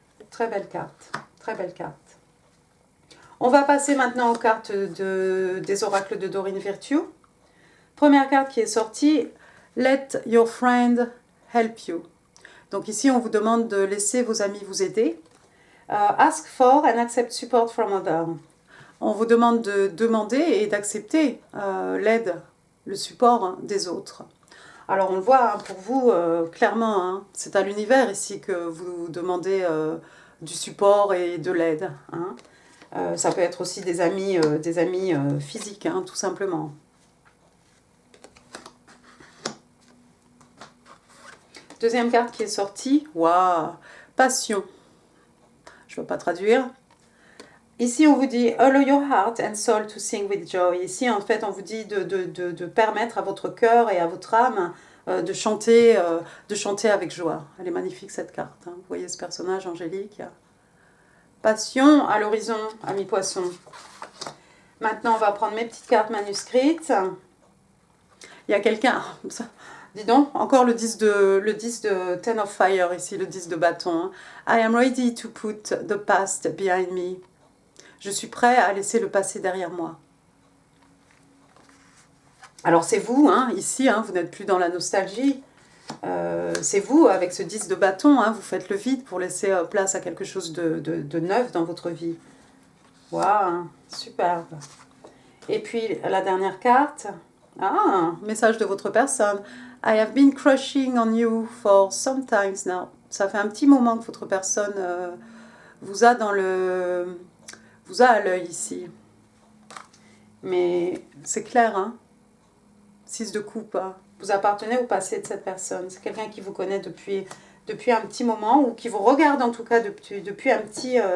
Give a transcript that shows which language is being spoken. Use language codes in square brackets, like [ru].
[fr] Très belle carte, très belle carte. On va passer maintenant aux cartes des oracles de Dorine Virtue. Première carte qui est sortie, [en] Let your friend help you. [fr] Donc ici on vous demande de laisser vos amis vous aider. [en] Ask for and accept support from others. [fr] On vous demande de demander et d'accepter l'aide, le support hein, des autres. Alors on le voit hein, pour vous, clairement, hein, c'est à l'univers ici que vous demandez du support et de l'aide. Hein. Ça peut être aussi des amis physiques, hein, tout simplement. Deuxième carte qui est sortie, waouh, passion. Je ne vais pas traduire. Ici, on vous dit [en] « Allow your heart and soul to sing with joy ». [fr] Ici, en fait, on vous dit de permettre à votre cœur et à votre âme de chanter avec joie. Elle est magnifique, cette carte. Hein. Vous voyez ce personnage angélique. Passion à l'horizon, ami poisson. Maintenant, on va prendre mes petites cartes manuscrites. Il y a quelqu'un... Dis donc, encore le 10 de [en] Ten of Fire [fr] ici, le 10 de bâton. [en] I am ready to put the past behind me. [fr] Je suis prêt à laisser le passé derrière moi. Alors c'est vous, hein, ici, hein, vous n'êtes plus dans la nostalgie. C'est vous, avec ce 10 de bâton, hein, vous faites le vide pour laisser place à quelque chose de neuf dans votre vie. Waouh, superbe. Et puis la dernière carte. Ah, message de votre personne. [en] I have been crushing on you for some times now. [fr] Ça fait un petit moment que votre personne vous a à l'œil ici. Mais c'est clair, hein. 6 de coupe. Hein. Vous appartenez au passé de cette personne. C'est quelqu'un qui vous connaît depuis un petit moment ou qui vous regarde en tout cas depuis un petit...